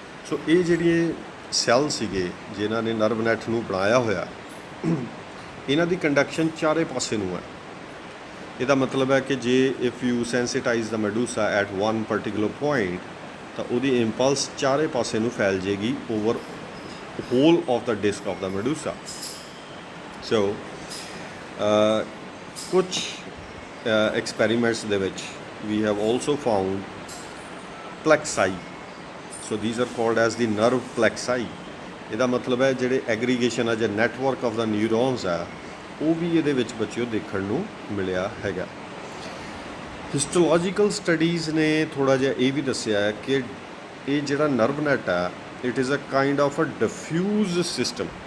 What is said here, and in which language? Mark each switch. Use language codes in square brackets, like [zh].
[pa] ਸੋ ਇਹ ਜਿਹੜੇ ਸੈੱਲ ਸੀਗੇ ਜਿਨ੍ਹਾਂ ਨੇ ਨਰਵ ਨੈਟ ਨੂੰ ਬਣਾਇਆ ਹੋਇਆ, ਇਹਨਾਂ ਦੀ ਕੰਡਕਸ਼ਨ ਚਾਰੇ ਪਾਸੇ ਨੂੰ ਹੈ। ਇਹਦਾ ਮਤਲਬ ਹੈ ਕਿ ਜੇ [en] if you sensitize the medusa at one particular point, [pa] ਤਾਂ ਉਹਦੀ ਇੰਪਲਸ ਚਾਰੇ ਪਾਸੇ ਨੂੰ ਫੈਲ ਜਾਏਗੀ [en] Over whole of the disc of the medusa. [pa] ਸੋ ਕੁਛ experiments ਦੇ ਵਿੱਚ [en] we have also found plexi. So these are called as the nerve plexi. [pa] ਇਹਦਾ ਮਤਲਬ ਹੈ ਜਿਹੜੇ ਐਗਰੀਗੇਸ਼ਨ ਆ ਜਾਂ [en] network of the neurons [pa] ਆ, ਉਹ ਵੀ ਇਹਦੇ ਵਿੱਚ ਬੱਚਿਓ ਦੇਖਣ ਨੂੰ ਮਿਲਿਆ ਹੈਗਾ। ਹਿਸਟੋਲੋਜੀਕਲ ਸਟੱਡੀਜ਼ ਨੇ ਥੋੜ੍ਹਾ ਜਿਹਾ ਇਹ ਵੀ ਦੱਸਿਆ ਹੈ ਕਿ ਇਹ ਜਿਹੜਾ ਨਰਵ ਨੈਟ ਆ, [en] It is a kind of a diffuse system.